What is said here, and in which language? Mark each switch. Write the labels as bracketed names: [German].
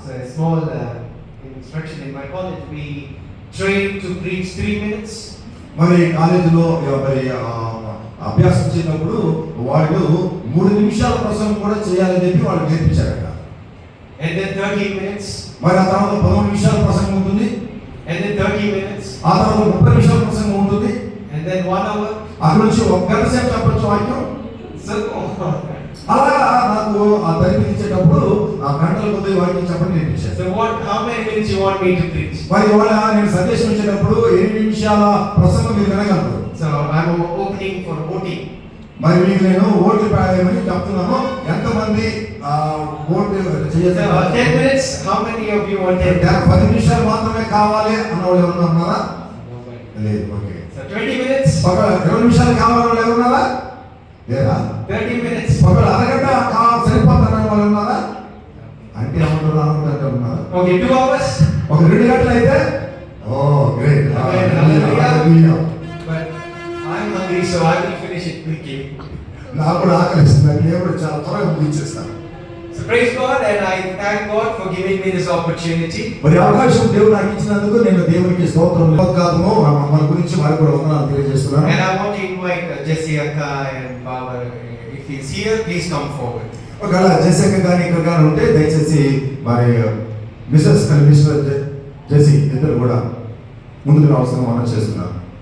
[English] So a small instruction in my college, we trained to preach 3 minutes. [Telugu] మరి కాలేజీలో మరి అభ్యాసం చేసినప్పుడు వాళ్ళు 3 నిమిషాల ప్రసంగం కూడా చేయాలని చెప్పి వాళ్ళు నేర్పించారట. [English] And then 30 minutes. [Telugu] మరి ఆ తర్వాత 15 నిమిషాల ప్రసంగం ఉంటుంది. [English] And then 30 minutes. [Telugu] ఆ తర్వాత 30 నిమిషాల ప్రసంగం ఉంటుంది. [English] And then 1 hour. [Telugu] అక్కడ నుంచి 1 గంట సేపు చెప్పొచ్చు వాక్యం. [English] So [Telugu] అలా నాకు ఆ తరగతించేటప్పుడు ఆ గంటల కొద్ది వాక్యం చెప్పని నేర్పించారు. [English] So how many minutes you want me to preach? [Telugu] మరి ఇవాళ నేను సందేశం ఇచ్చేటప్పుడు 8 నిమిషాల ప్రసంగం మీరు వినగలరు. [English] So I'm opening for voting. [Telugu] మరి మీకు నేను ఓట్లు వేయమని చెప్తున్నాను. ఎంతమంది ఓటు చేయాలి? [English] 10 minutes. How many of you want [Telugu] 10 నిమిషాలు మాత్రమే కావాలి అన్న వాళ్ళు ఎవరు ఉన్నారా? లేదు. ఓకే. [English] So 20 minutes. [Telugu] 20 నిమిషాలు కావాలని వాళ్ళు ఎవరు ఉన్నారా? లేదా? [English] 30 minutes. [Telugu] అరగంట సరిపోతారని వాళ్ళు ఉన్నారా? అంటే అనుకుంటే ఉన్నారా? [English] Okay, 2 hours. [Telugu] 2 గంటలు అయితే ఓ great. [English] But I'm hungry, so I will finish it quickly. [Telugu] నాకు కూడా ఆకలిస్తుంది. నేను కూడా చాలా త్వరగా ముగించేస్తాను. [English] So praise God, and I thank God for giving me this opportunity. [Telugu] మరి అవకాశం దేవుడు నాకు ఇచ్చినందుకు నేను దేవునికి స్తోత్రం చెప్తాను. మన గురించి వారికి కూడా వందనాలు తెలియజేస్తున్నాను. [English] And I want to invite Jesse Akka and Baba, if he's here, please come forward. [Telugu] ఒకవేళ జెస్సీ అక్క గాని ఇక్కడ గాని ఉంటే దయచేసి మరి [English] Mrs and Mr [Telugu] జెస్సీ ఇద్దరు కూడా ముందుకు రావాల్సిన మనం చేస్తున్నాను.